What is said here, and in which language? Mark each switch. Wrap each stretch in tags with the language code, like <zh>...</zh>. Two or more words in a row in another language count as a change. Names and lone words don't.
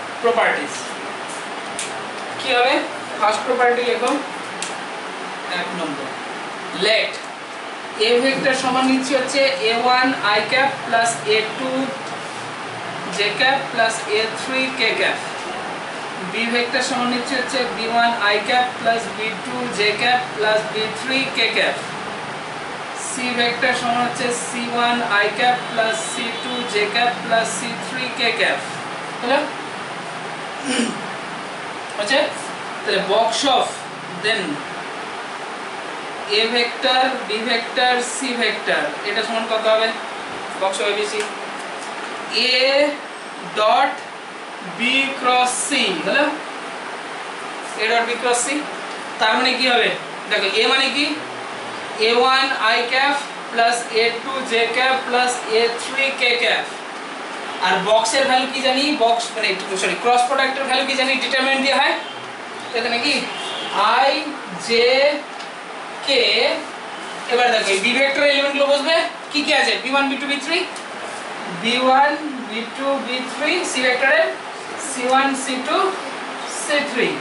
<bn>প্রপার্টিজ কি হবে</bn> <en>first property</en> <bn>লিখো 1 নম্বর</bn> <en>let a vector</en> <bn>সমান নিচ্ছি হচ্ছে</bn> <en>a1 i cap plus a2 j cap plus a3 k cap b vector</en> <bn>সমান নিচ্ছি হচ্ছে</bn> <en>b1 i cap plus b2 j cap plus b3 k cap c vector</en> <bn>সমান হচ্ছে</bn> <en>c1 i cap plus c2 j cap plus c3 k cap</en> <bn>হলো আচ্ছা তাহলে</bn> <en>box of</en> <bn>দেন</bn> <en>a vector b vector c vector</en> <bn>এটা সমান কত হবে</bn> <en>box of abc a dot b cross</en> <bn>c হলো</bn> <en>a dot b cross c</en> <bn>তার মানে কি হবে দেখো a মানে কি a1 i</bn> <en>cap plus a2 j cap plus a3 k cap</en> <bn>আর বক্সের ভ্যালু কি জানি বক্স মানে সরি ক্রস প্রোডাক্টের ভ্যালু কি জানি ডিটারমিনেন্ট দিয়ে হয় এখানে কি i j k এবার দেখো এই</bn> <en>b vector element</en> <bn>গুলো বসবে কি কি আছে b1 b2 b3 b1 b2 b3 c ভেক্টরের c1 c2 c3</bn>